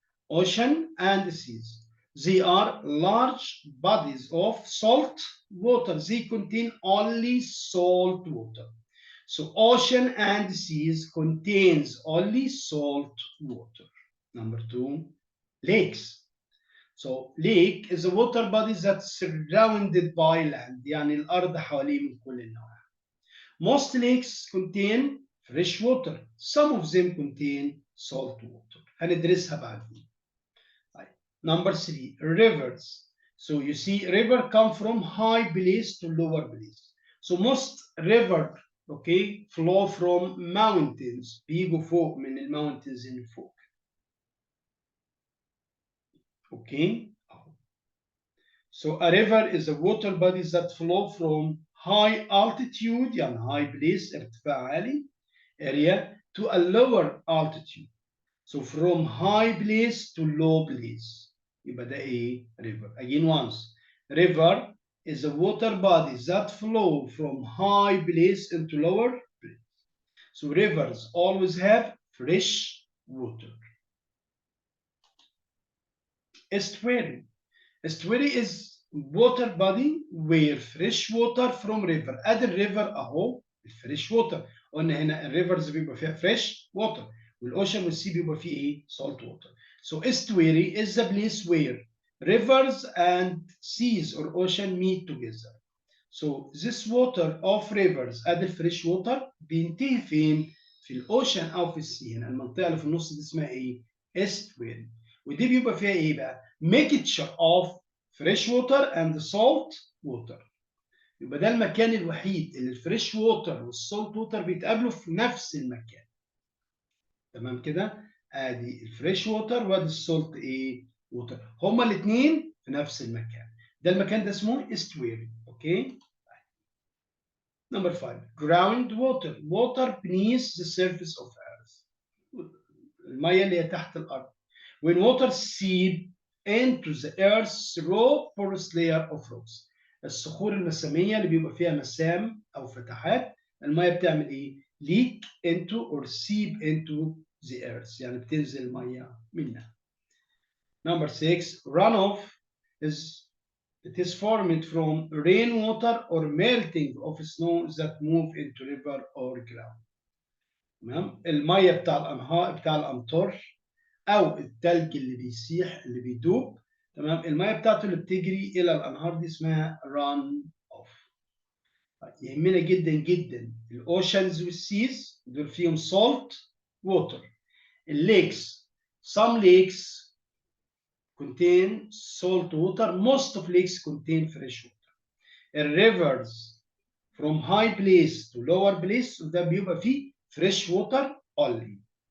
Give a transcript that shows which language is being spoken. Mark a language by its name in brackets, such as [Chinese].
[English] Ocean and the seas. They are large bodies of salt water. They contain only salt water. So ocean and seas contains only salt water. Number 2, lakes. So lake is a water body that's surrounded by land. [Arabic] يعني الأرض حواليه من كل النواحي. [English] Most lakes contain fresh water. Some of them contain salt water. [Arabic] هندرسها بعدين. [English] Number 3, rivers. So you see river come from high place to lower place. So most river okay flow from mountains. [Arabic] بيجوا فوق من الماونتنز اللي فوق. [English] Okay. So a river is a water body that flow from high altitude يعني high place [Arabic] ارتفاع عالي [English] area to a lower altitude. So from high place to low place. يبقى ده ايه؟ river. Again once. River is a water body that flow from high place into lower place. So rivers always have fresh water. Estuary. Estuary is water body where fresh water from river. [Arabic] ادي الريفر اهو الفريش ووتر. قلنا هنا الريفرز بيبقى فيها فريش ووتر والاوشن والسي بيبقى فيه ايه؟ [English] salt water. So estuary is the place where rivers and seas or ocean meet together. So this water of rivers [Arabic] ادي الفريش ووتر بينتهي فين؟ في الاوشن او في السي. هنا المنطقه اللي في النص دي اسمها ايه؟ estuary. ودي بيبقى فيها ايه بقى؟ [English] mixture of fresh water and salt water. [Arabic] يبقى ده المكان الوحيد اللي الفريش ووتر والسولت ووتر بيتقابلوا في نفس المكان. تمام كده؟ ادي الفريش ووتر وادي السولت ايه؟ ووتر. هما الاثنين في نفس المكان. ده المكان ده اسمه estuary. [English] Okay? Number 5, groundwater. Water beneath the surface of earth. [Arabic] المية اللي هي تحت الأرض. [English] When water seep into the earth's raw porous layer of rocks. [Arabic] الصخور المسامية اللي بيبقى فيها مسام أو فتحات، المية بتعمل إيه؟ [English] leak into or seep into the earth. [Arabic] يعني بتنزل المية منها. [English] Number 6, runoff it is formed from rainwater or melting of snow that move into river or ground. [Arabic] تمام؟ المية بتاع الأنهار بتاع الأمطار او الثلج اللي بيسيح اللي بيدوب. تمام؟ الميه بتاعته اللي بتجري الى الانهار دي اسمها ران اوف. يهمنا جدا جدا الاوشنز والسيز دول فيهم سولت ووتر. [English] الليكس some lakes contain salt water, most of lakes contain fresh water. الريفرز from high place to lower place [Arabic] ده بيبقى فيه [English] fresh water only.